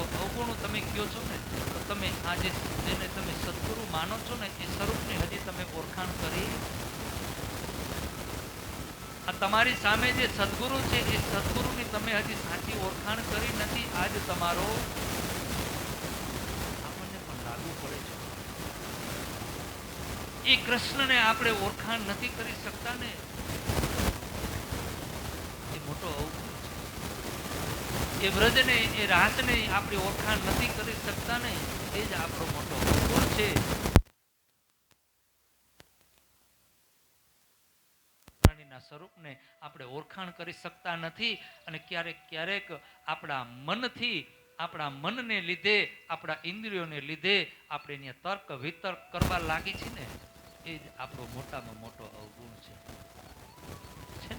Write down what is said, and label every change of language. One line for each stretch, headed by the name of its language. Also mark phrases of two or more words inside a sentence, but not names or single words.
Gujarati: અવગુણ તમે ક્યો છો ને તો તમે આજ જેને તમે સતગુરુ માનો છો ને એ સ્વરૂપને હજી તમે ઓળખાણ કરી? આ તમારી સામે જે સદ્ગુરુ છે એ સદ્ગુરુની તમે હજી સાચી ઓળખાણ કરી નથી. આજ તમારો આપણે પણ લાગુ પડે છે. એ કૃષ્ણને આપણે ઓળખાણ નથી કરી શકતા ને, એ મોટો અવગુણ છે. એ વ્રજને, એ રાસને આપણી ઓળખાણ નથી કરી શકતા ને, એ જ આપણો મોટો અવગુણ છે. સ્વરૂપને આપણે ઓળખાણ કરી શકતા નથી, અને ક્યારેક ક્યારેક આપણા મનથી, આપણા મનને લીધે, આપણા ઇન્દ્રિયોને લીધે આપણે તર્ક વિતર્ક કરવા લાગી છે ને, એ જ આપણો મોટામાં મોટો અવગુણ છે ને.